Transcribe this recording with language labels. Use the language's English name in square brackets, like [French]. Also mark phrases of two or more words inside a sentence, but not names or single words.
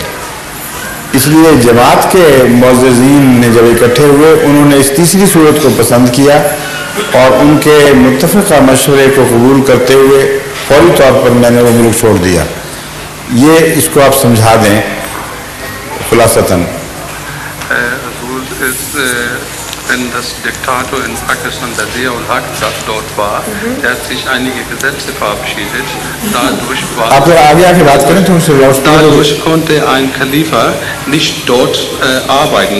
[Urdu] اس لیے جماعت کے معززین نے جب اکٹھے ہوئے، انہوں نے اس تیسری صورت کو پسند کیا اور ان کے متفقہ مشورے کو قبول کرتے ہوئے فوری طور پر میں نے وہ ملک چھوڑ دیا. یہ اس کو آپ سمجھا دیں خلاصتاً. [German] Wenn das Diktator in Pakistan, der Ziaul Haq, dort war, der hat sich einige Gesetze verabschiedet. Dadurch konnte ein Khalifa nicht dort arbeiten.